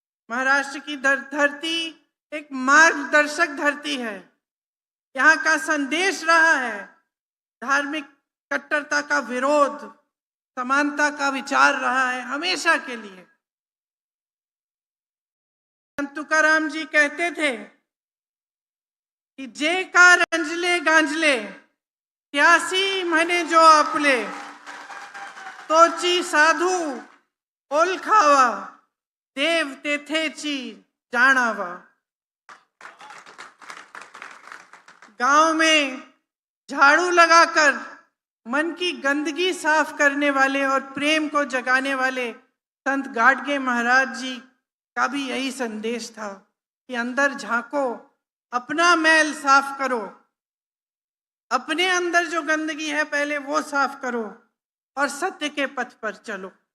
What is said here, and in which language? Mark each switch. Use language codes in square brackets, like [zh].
[hi] महाराष्ट्र की धरती एक मार्गदर्शक धरती है। यहाँ का संदेश रहा है धार्मिक कट्टरता का विरोध, समानता का विचार रहा है हमेशा के लिए। संत तुकाराम जी कहते थे कि [mr] जे का रंजले गांजले त्यासी म्हणे जो आपले, तोची साधू ओळखावा देव तेथेची जाणावा। [hi] गांव में झाड़ू लगाकर मन की गंदगी साफ करने वाले और प्रेम को जगाने वाले संत गाडगे महाराज जी का भी यही संदेश था कि अंदर झांको, अपना मैल साफ करो, अपने अंदर जो गंदगी है पहले वो साफ करो और सत्य के पथ पर चलो।